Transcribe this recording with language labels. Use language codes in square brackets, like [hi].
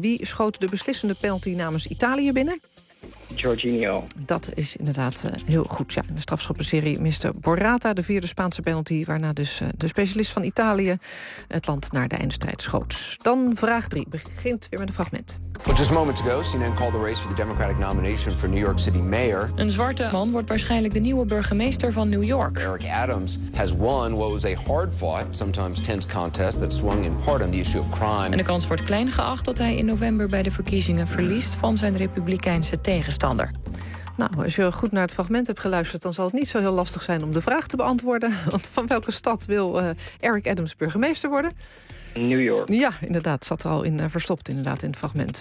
[nl] Wie schoot de beslissende penalty namens Italië binnen? Jorginho. Dat is inderdaad heel goed. Ja, in de strafschoppenserie miste Borrata de vierde Spaanse penalty, waarna dus de specialist van Italië het land naar de eindstrijd schoot. Dan vraag 3. Begint weer met een fragment. [en] Well, just moments ago, CNN called the race for the Democratic nomination for New York City mayor. [nl] Een zwarte man wordt waarschijnlijk de nieuwe burgemeester van New York. [en] Eric Adams has won what was a hard-fought, sometimes tense contest that swung in part on the issue of crime. [nl] En de kans wordt klein geacht dat hij in november bij de verkiezingen verliest van zijn republikeinse tegenstander. Nou, als je goed naar het fragment hebt geluisterd, dan zal het niet zo heel lastig zijn om de vraag te beantwoorden. Want van welke stad wil Eric Adams burgemeester worden? New York. Ja, inderdaad, zat er al in verstopt inderdaad in het fragment.